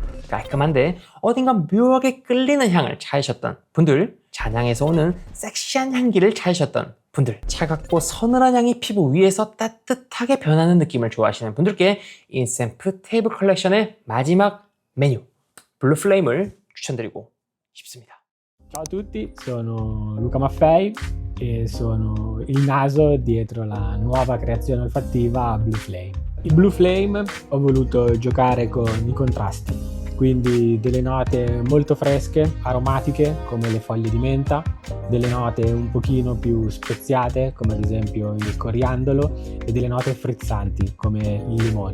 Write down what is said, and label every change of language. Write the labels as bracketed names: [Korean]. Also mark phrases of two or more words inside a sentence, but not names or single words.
[Korean] 깔끔한데 어딘가 묘하게 끌리는 향을 찾으셨던 분들, 잔향에서 오는 섹시한 향기를 찾으셨던 분들, 차갑고 서늘한 향이 피부 위에서 따뜻하게 변하는 느낌을 좋아하시는 분들께 인센프 테이블 컬렉션의 마지막 메뉴 블루플레임을 추천드리고 싶습니다. [Italian] Ciao a tutti, sono Luca Maffei e sono il naso dietro la nuova creazione olfattiva Blue Flame. Il Blue Flame ho voluto giocare con i contrasti, quindi delle note molto fresche, aromatiche come le foglie di menta, delle note un pochino più speziate come ad esempio il coriandolo e delle note frizzanti come il limone.